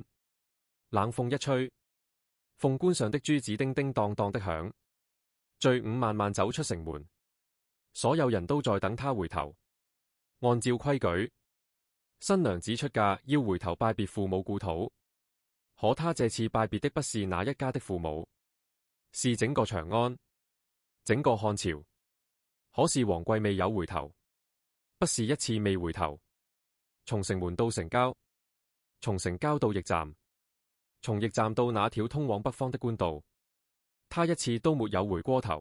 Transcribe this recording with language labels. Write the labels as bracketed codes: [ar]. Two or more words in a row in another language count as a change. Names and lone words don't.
[zh] 冷風一吹，鳳冠上的珠子叮叮當當的響。隊伍慢慢走出城門，所有人都在等他回頭。按照規矩，新娘子出嫁要回頭拜別父母故土，可他這次拜別的不是那一家的父母，是整個長安，整個漢朝。可是王貴未有回頭，不是一次未回頭。從城門到城郊，從城郊到驛站，從驛站到那條通往北方的官道，他一次都沒有回過頭。